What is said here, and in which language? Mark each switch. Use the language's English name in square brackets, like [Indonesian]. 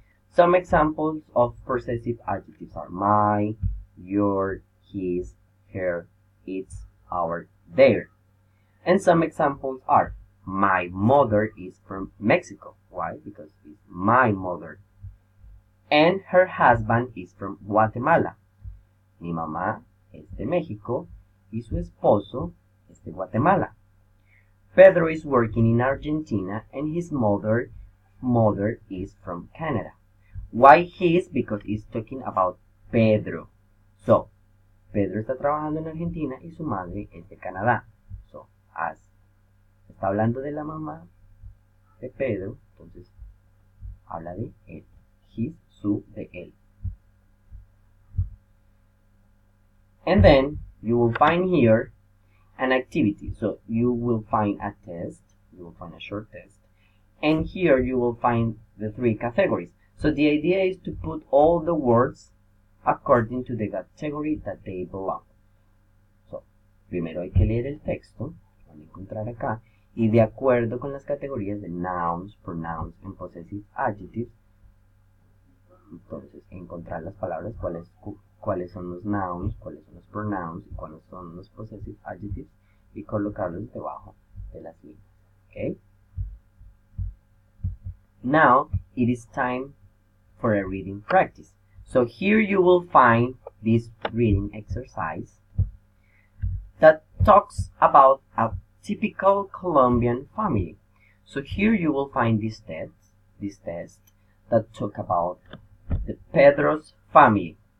[English] Some examples of possessive adjectives are my, your, his, her, its, our, their. And some examples are: my mother is from Mexico. Why? Because it's my mother. And her husband is from Guatemala. [Spanish] Mi mamá es de México y su esposo es de Guatemala. [English] Pedro is working in Argentina and his mother is from Canada. Why his? Because it's talking about Pedro. [Spanish] So, Pedro está trabajando en Argentina y su madre es de Canadá. So, as está hablando de la mamá de Pedro, entonces habla de él. His, su, de él. [English] And then you will find here an activity. So you will find a test, you will find a short test, and here you will find the three categories. So the idea is to put all the words according to the category that they belong. [Spanish] So, primero hay que leer el texto, van a encontrar acá, y de acuerdo con las categorías de nouns, pronouns, and possessive adjectives, entonces encontrar las palabras, cuáles son los nouns, cuáles son los pronouns, y cuáles son los possessive adjectives, y colocarlos debajo de las líneas. [English] Okay? Now, it is time for a reading practice. So here you will find this reading exercise that talks about a typical Colombian family. So here you will find this test that talk about the Pedro's family.